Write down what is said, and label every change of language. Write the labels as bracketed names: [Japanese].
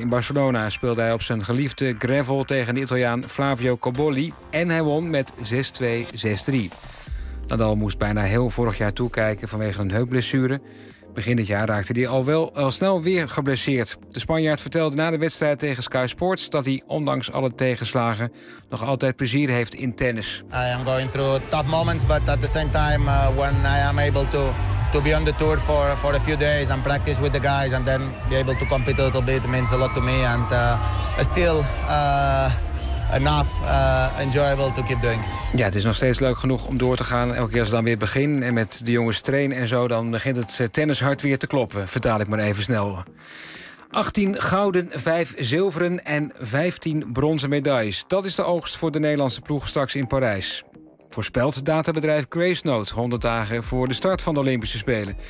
[Dutch] In Barcelona speelde hij op zijn geliefde gravel tegen de Italiaan Flavio Cobolli en hij won met 6-2, 6-3. Nadal moest bijna heel vorig jaar toekijken vanwege een heupblessure. Begin dit jaar raakte hij al snel weer geblesseerd. De Spanjaard vertelde na de wedstrijd tegen Sky Sports dat hij ondanks alle tegenslagen nog altijd plezier heeft in tennis. [English] I am going through tough moments, but at the same time when I am able to be on the tour for a few days and practice with the guys and then be able to compete a little bit, it means a lot to me. And still enough enjoyable to keep doing. [Dutch] Ja, het is nog steeds leuk genoeg om door te gaan. Elke keer als ik dan weer begin en met de jongens train en zo, dan begint het tennishart weer te kloppen. Vertaal ik maar even snel. 18 gouden, 5 zilveren en 15 bronzen medailles. Dat is de oogst voor de Nederlandse ploeg straks in Parijs. Voorspelt databedrijf Gracenote 100 dagen voor de start van de Olympische Spelen.